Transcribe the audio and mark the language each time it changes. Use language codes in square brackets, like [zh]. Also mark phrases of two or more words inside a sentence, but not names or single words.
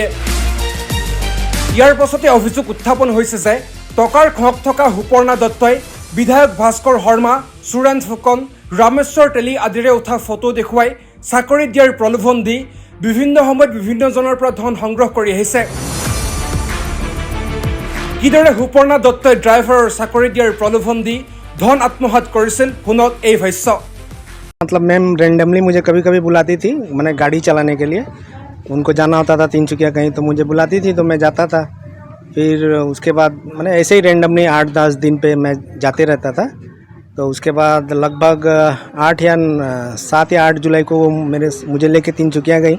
[as] ইয়াৰ পাছতে অভিযোগ উত্থাপন হৈছে যে টকাৰ খক থকা সুপৰ্ণা দত্তই বিধায়ক ভাস্কৰ শৰ্মা, সুৰেন্দ্ৰ ফুকন, ৰামেশ্বৰ তেলী আদিৰে উঠা ফটো দেখুৱাই চাকৰি দিয়াৰ প্ৰলোভন দি বিভিন্ন সময়ত বিভিন্নজনৰ পৰা ধন সংগ্ৰহ কৰি আহিছে। কিদৰে সুপৰ্ণা দত্তই ড্ৰাইভাৰৰ চাকৰি দিয়াৰ প্ৰলোভন দি ধন আত্মসাত কৰিছিল শুনক এই ভাষ্য। [hi] मतलब मैम रेंडमली मुझे कभी कभी बुलाती थी, मैंने गाड़ी चलाने के लिए। उनको जाना होता था तिनसुकिया कहीं, तो मुझे बुलाती थी तो मैं जाता था। फिर उसके बाद मैंने ऐसे ही रेंडमली 8-10 दिन पे मैं जाते रहता था। तो उसके बाद लगभग 7 या 8 जुलाई को मुझे लेके तिनसुकिया गई।